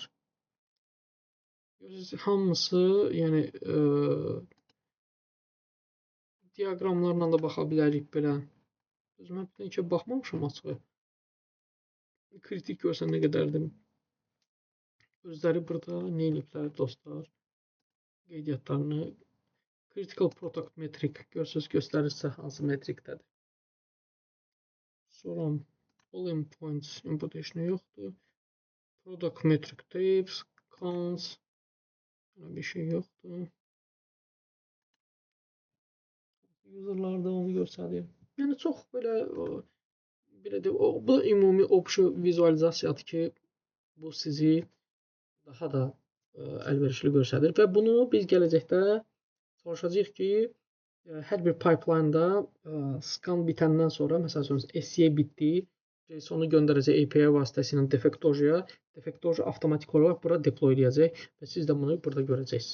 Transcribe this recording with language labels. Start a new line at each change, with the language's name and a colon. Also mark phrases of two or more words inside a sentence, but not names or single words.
Azerbaijani: Görürsünüz, hamısı, yəni, diaqramlarla da baxa bilərik belə. Mən bir də baxmamışam açığı. Kritik görsən nə qədərdir. Özləri burada nə ediblər dostlar? Qeydiyyatlarını
English: critical product metric
Azerbaijani: görürsünüz, göstərirsə hansı metrikdədir. Sonra
English: all points imputation
Azerbaijani: yoxdur.
English: Product metric types, counts
Azerbaijani: bir şey yoxdur. Userlarda onu göstərir. Yəni çox belə bu ümumi obşu vizualizasiyadır ki, bu sizi daha da əlverişli göstərir və bunu biz gələcəkdə çalışacağıq ki, hər bir pipeline-da scan bitəndən sonra, məsələn, SCA bitdi, JSON-u göndərəcək API vasitəsilə Defectoja, Defectoja avtomatik olaraq bura deploy edəcək və siz də bunu burada görəcəksiniz.